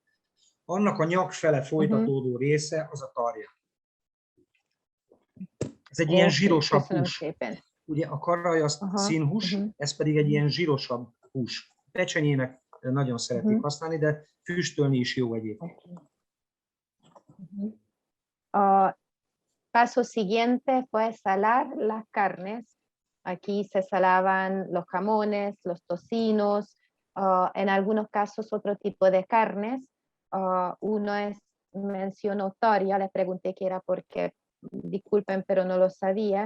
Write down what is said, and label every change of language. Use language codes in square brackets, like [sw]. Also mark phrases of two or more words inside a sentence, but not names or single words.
[hu] Annak a nyak fele folytatódó része az a tarja. Ez egy ilyen zsírosabb hús. Ugye a karaj az színhús, ez pedig egy ilyen zsírosabb hús. Pecsenyének nagyon szeretik használni, de füstölni is jó egyébként. [es] Paso siguiente fue salar las carnes. Aquí se salaban los jamones, los tocinos, en algunos casos otro tipo de carnes. Uno mencionó tarja, le pregunté qué era porque, disculpen, pero no lo sabía.